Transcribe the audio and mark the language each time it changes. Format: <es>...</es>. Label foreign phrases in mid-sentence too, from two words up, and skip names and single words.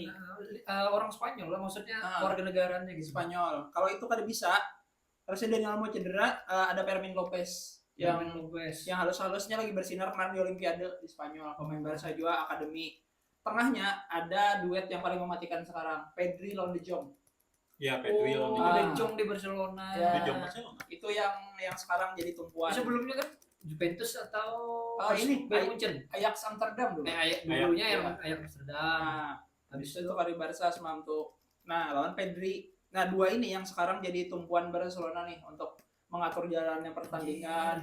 <id>Orang Spanyol lah, maksudnya warga negaranya gitu. Spanyol. Kalau itu kada bisa, harusnya Dani Olmo cedera, ada Fermin Lopez. Yang halus-halusnya lagi bersinar kemarin di Olimpiade di Spanyol, pemain Barca juga akademi. Tengahnya ada duet yang paling mematikan sekarang, Pedri lawan De Jong. Ya, Pedri lawan De Jong di Barcelona. De Jong Barcelona. Itu yang sekarang jadi tumpuan. Sebelumnya kan Juventus atau ini Bayern Munchen, Ajax Amsterdam dulu. Dulunya yang Ajax Amsterdam. Habis itu kali Barca semalam tuh. Nah, lawan Pedri. Nah, dua ini yang sekarang jadi tumpuan Barcelona nih untuk mengatur jalannya pertandingan.</id>